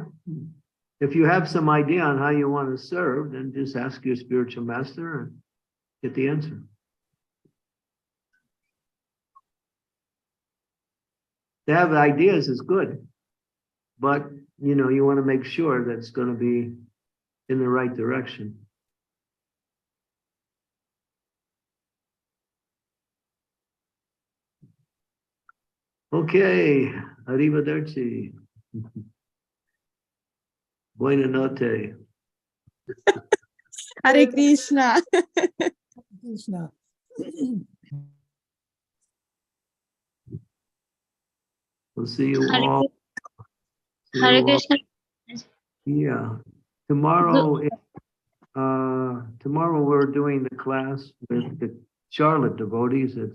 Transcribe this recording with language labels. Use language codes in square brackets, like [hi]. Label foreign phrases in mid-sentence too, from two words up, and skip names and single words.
[en] If you have some idea on how you want to serve, then just ask your spiritual master and get the answer. To have ideas is good, but you know, you want to make sure that it's going to be in the right direction. [it] Okay, arrivederci. Buona notte. [en] Hare Krishna. Krishna. We'll see you Hare all. See Hare you all. Krishna. Yeah. Tomorrow, tomorrow we're doing the class with the Charlotte devotees.